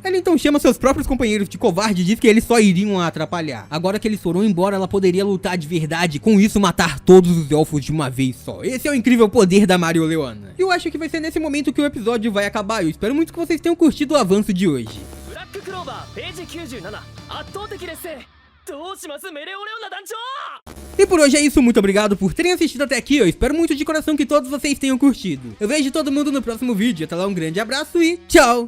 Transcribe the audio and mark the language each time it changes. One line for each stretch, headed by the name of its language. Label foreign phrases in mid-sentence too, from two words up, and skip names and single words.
Portuguese: Ela então chama seus próprios companheiros de covarde e diz que eles só iriam a atrapalhar. Agora que eles foram embora, ela poderia lutar de verdade, com isso matar todos os elfos de uma vez só. Esse é o incrível poder da Mareleona. E eu acho que vai ser nesse momento que o episódio vai acabar. Eu espero muito que vocês tenham curtido o avanço de hoje.
English: Black Clover, page 97,
Japanese: 圧倒的劣勢どうしますメレオレオナ団長。
Portuguese: E por hoje é isso, muito obrigado por terem assistido até aqui, eu espero muito de coração que todos vocês tenham curtido. Eu vejo todo mundo no próximo vídeo, até lá um grande abraço e tchau!